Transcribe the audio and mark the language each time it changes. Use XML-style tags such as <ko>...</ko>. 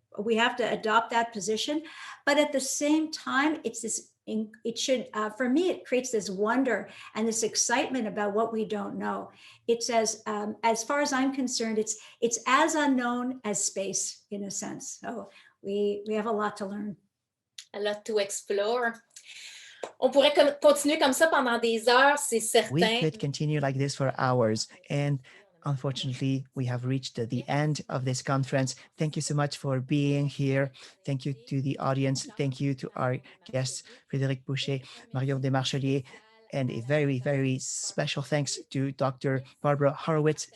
<en>We have to adopt that position, but at the same time, for me, it creates this wonder and this excitement about what we don't know. It says, as far as I'm concerned, it's as unknown as space in a sense. So we have a lot to learn. A lot to explore.</en> <fr>On pourrait continuer comme ça pendant des heures, c'est certain.</fr> <en>We could continue like this for hours. And unfortunately, we have reached the end of this conference. Thank you so much for being here. Thank you to the audience. Thank you to our guests, Frédéric Boucher, Marion Desmarchelier, and a very, very special thanks to Dr. Barbara Horowitz.</en>